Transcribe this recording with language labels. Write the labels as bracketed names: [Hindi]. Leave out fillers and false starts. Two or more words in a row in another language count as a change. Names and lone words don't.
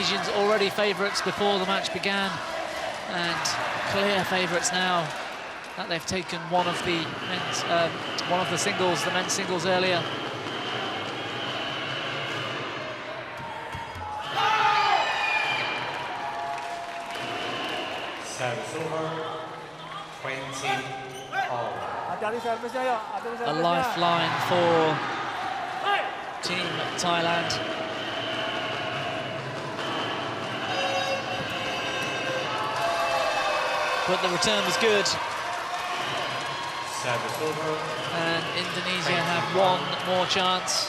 [English] Indonesians already favourites before the match began, and clear favourites now that they've taken one of the men's singles earlier. Service over. 20 all. [Indonesian] Hati-hati servisnya yuk, hati-hati [English] A [Indonesian] servisnya. [English] lifeline for Team Thailand. But the return was good, Service over. and Indonesia have one more chance